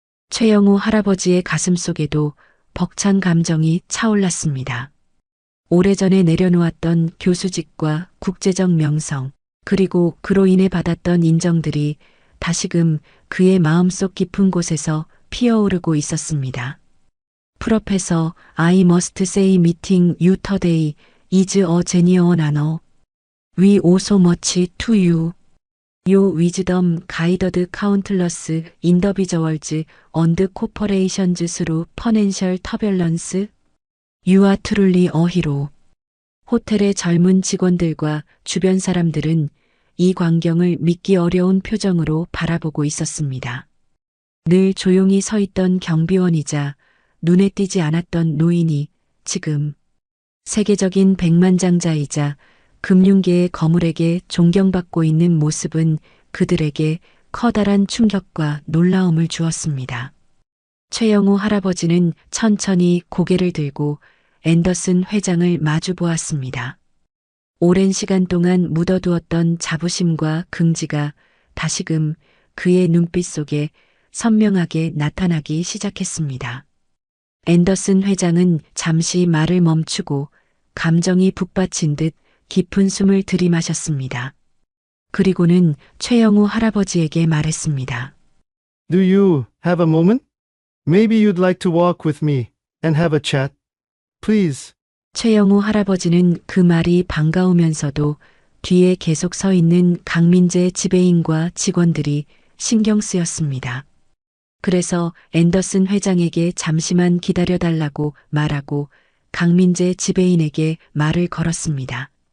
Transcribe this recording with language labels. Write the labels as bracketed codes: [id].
[ko] 최영우 할아버지의 가슴 속에도 벅찬 감정이 차올랐습니다. 오래전에 내려놓았던 교수직과 국제적 명성, 그리고 그로 인해 받았던 인정들이 다시금 그의 마음속 깊은 곳에서 피어오르고 있었습니다. [en] 프로페서 I must say meeting you today is a genuine honor. We owe so much to you. Your wisdom guided countless individuals and corporations through financial turbulence. You are truly a hero. [ko] 호텔의 젊은 직원들과 주변 사람들은 이 광경을 믿기 어려운 표정으로 바라보고 있었습니다. 늘 조용히 서 있던 경비원이자 눈에 띄지 않았던 노인이 지금 세계적인 백만장자이자 금융계의 거물에게 존경받고 있는 모습은 그들에게 커다란 충격과 놀라움을 주었습니다. 최영우 할아버지는 천천히 고개를 들고 앤더슨 회장을 마주 보았습니다. 오랜 시간 동안 묻어두었던 자부심과 긍지가 다시금 그의 눈빛 속에 선명하게 나타나기 시작했습니다. 앤더슨 회장은 잠시 말을 멈추고 감정이 북받친 듯 깊은 숨을 들이마셨습니다. 그리고는 최영우 할아버지에게 말했습니다. [en] Do you have a moment? Maybe you'd like to walk with me and have a chat. Please. [ko] 최영우 할아버지는 그 말이 반가우면서도 뒤에 계속 서 있는 강민재 지배인과 직원들이 신경 쓰였습니다. 그래서 앤더슨 회장에게 잠시만 기다려달라고 말하고 강민재 지배인에게 말을 걸었습니다.